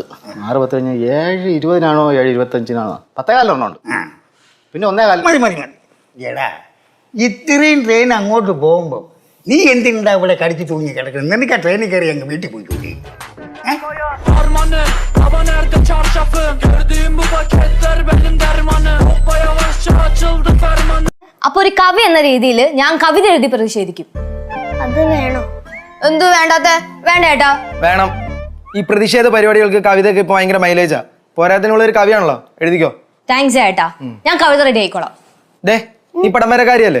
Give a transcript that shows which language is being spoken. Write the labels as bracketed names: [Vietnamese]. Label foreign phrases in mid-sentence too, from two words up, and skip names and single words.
[Malayalam] 6:10 കഴിഞ്ഞ് 7:20 7:25 10:15 ഒരെണ്ണമുണ്ട്. പിന്നെ 1:15. മതി. എടാ, ഇത്രയും ട്രെയിൻ അങ്ങോട്ട് പോകുമ്പോൾ നീ എന്തിനാ ഇവിടെ കടിച്ചു തൂങ്ങി കിടക്കുന്നത്? നിനക്ക് ആ ട്രെയിനിൽ കയറി അങ്ങ് വീട്ടിൽ പോയി. [Turkish] arka çarşafım. Gördüğüm bu paketler benim dermanım. Hoppa yavaşça açıldı fermanım. [Malayalam] അപ്പൊ ഒരു കവി എന്ന രീതിയിൽ ഞാൻ കവിത എഴുതി പ്രതിഷേധിക്കും. അത് വേണോ? എന്തു വേണ്ടാത്ത? വേണ്ട ഏട്ടാ. വേണം. ഈ പ്രതിഷേധ പരിപാടികൾക്ക് കവിതയൊക്കെ ഇപ്പൊ ഭയങ്കര മൈലേജാ. പോരാത്തിനുള്ള ഒരു കവിയാണല്ലോ, എഴുതിക്കോ. താങ്ക്സ് ഏട്ടാ, ഞാൻ കവിത റെഡി ആയിക്കോളാം. ഡേ, നീ പടം വരക്കാരിയല്ലേ?